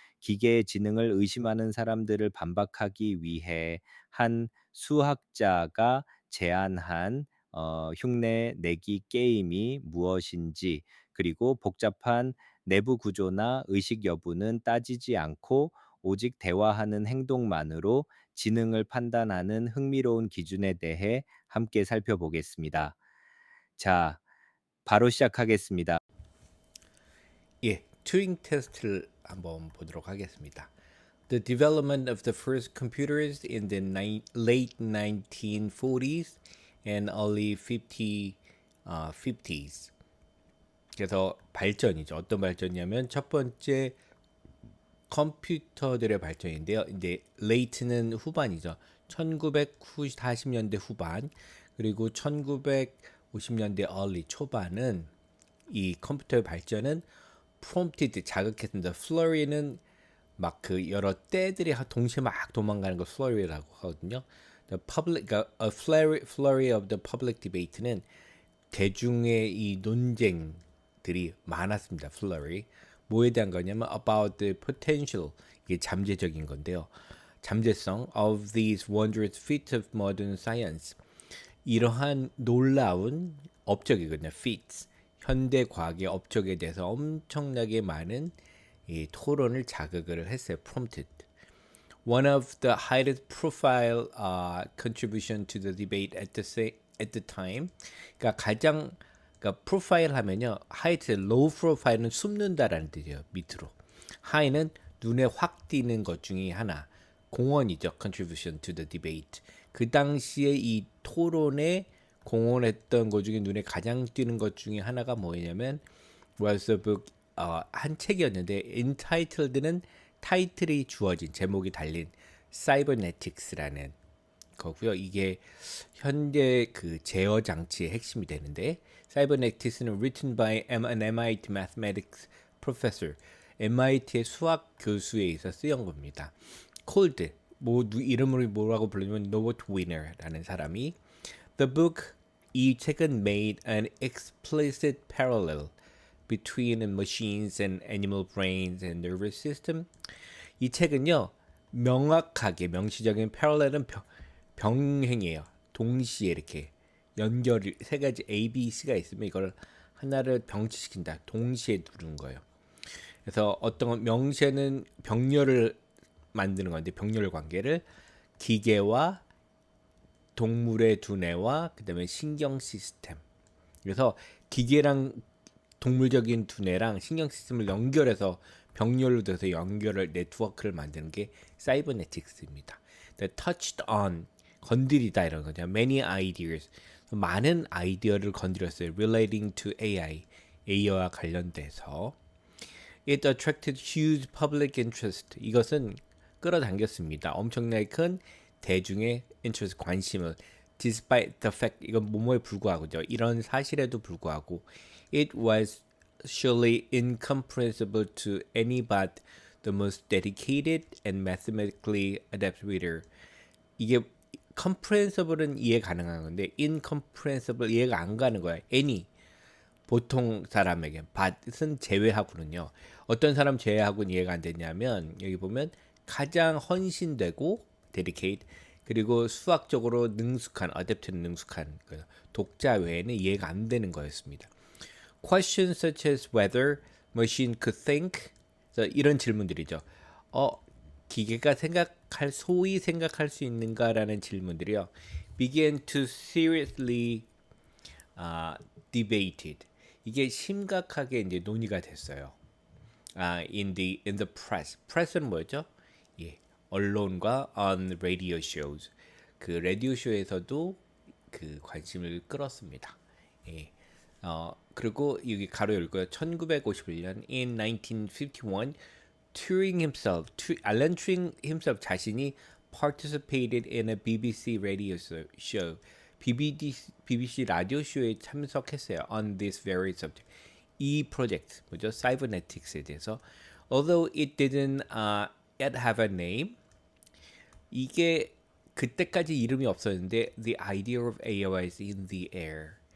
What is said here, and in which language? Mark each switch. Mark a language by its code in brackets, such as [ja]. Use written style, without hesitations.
[ko] 기계의 지능을 의심하는 사람들을 반박하기 위해 한 수학자가 제안한 흉내 내기 게임이 무엇인지, 그리고 복잡한 내부 구조나 의식 여부는 따지지 않고 오직 대화하는 행동만으로 지능을 판단하는 흥미로운 기준에 대해 함께 살펴보겠습니다. 자, 바로 시작하겠습니다. 예, 튜링 테스트를 한번 보도록 하겠습니다. [en] The development of the first computers in the late 1940s and early 50s. [ko] 그래서 발전이죠. 어떤 발전이냐면 첫 번째 컴퓨터들의 발전인데요. 이제 late는 후반이죠. 1940년대 후반 그리고 1950년대 early 초반은 이 컴퓨터의 발전은 prompted 자극했습니다. flurry는 막 그 여러 때들이 동시에 막 도망가는 걸 flurry라고 하거든요. [en] The public, 그러니까 a flurry of the public debate는 [ko] 대중의 이 논쟁들이 많았습니다. [en] flurry. [ko] 뭐에 대한 거냐면 [en] about the potential, [ko] 이게 잠재적인 건데요. [en] 잠재성 of these wondrous feats of modern science. [ko] 이러한 놀라운 업적이거든요. [en] feats. [ko] 현대 과학의 업적에 대해서 엄청나게 많은 이 토론을 자극을 했어요. [en] prompted. One of the highest profile contribution to the debate at the time. [ko] 그러니까 가장 그러니까 프로파일 하면요. highest, low profile은 숨는다라는 뜻이에요. 밑으로. high는 눈에 확 띄는 것 중에 하나. 공헌이죠. [en] contribution to the debate. [ko] 그 당시에 이 토론에 공헌했던 것 중에 눈에 가장 띄는 것 중에 하나가 뭐냐면 [en] was a book, [ko] 한 책이었는데 entitled는 타이틀이 주어진 제목이 달린 cybernetics라는 거고요. 이게 현재 그 제어 장치의 핵심이 되는데 cybernetics는 [en] written by an MIT mathematics professor, [ko] MIT의 수학 교수에 의해서 쓰인 겁니다. [en] called [ko] 뭐 이름으로 뭐라고 불리면 [en] Norbert Wiener라는 사람이 the book, [ko] 이 책은 [en] made an explicit parallel between machines and animal brains and nervous system. [ko] 이 책은요 명확하게 명시적인 parallel은 병행이에요. 동시에 이렇게 연결이 세 가지 A, B, C가 있으면 이걸 하나를 병치시킨다. 동시에 두는 거예요. 그래서 어떤 명시에는 병렬을 만드는 건데 병렬 관계를 기계와 동물의 두뇌와 그다음에 신경 시스템. 그래서 기계랑 동물적인 두뇌랑 신경 시스템을 연결해서 병렬로 돼서 연결을 네트워크를 만드는 게 사이버네틱스입니다. [en] touched on [ko] 건드리다 이런 거죠. [en] many ideas [ko] 많은 아이디어를 건드렸어요. [en] relating to AI [ko] AI와 관련돼서 [en] it attracted huge public interest. [ko] 이것은 끌어당겼습니다. 엄청나게 큰 대중의 interest 관심을 [en] despite the fact [ko] 이건 뭐뭐에 불구하고죠. 이런 사실에도 불구하고 [en] it was surely incomprehensible to any but the most dedicated and mathematically adept reader. [ko] 이게 comprehensible은 이해 가능한 건데 incomprehensible 이해가 안 가는 거야. any 보통 사람에게 but은 제외하고는요. 어떤 사람 제외하고는 이해가 안 되냐면 여기 보면 가장 헌신되고 dedicate 그리고 수학적으로 능숙한 adept는 능숙한 독자 외에는 이해가 안 되는 거였습니다. [en] Questions such as whether machine could think [ko] 이런 질문들이죠. 기계가 소위 생각할 수 있는가라는 질문들이요. [en] began to seriously debated. [ko] 이게 심각하게 이제 논의가 됐어요. [en] in the press. [ko] press는 뭐였죠? [en] 예, [ko] 언론과 [en] on radio shows. [ko] 그 라디오 쇼에서도 그 관심을 끌었습니다. 예. 그리고 여기 가로 열고요. [en] 1951년 in 1951 Turing himself, Alan Turing himself [ko] 자신이 [en] participated in a BBC radio show. [ko] BBC 라디오 쇼에 참석했어요. [en] On this very subject. [ko] 이 프로젝트 뭐죠? [en] Cybernetics에 대해서. Although it didn't yet have a name, [ko] 이게 그때까지 이름이 없었는데 [en] The idea of AI is in the air.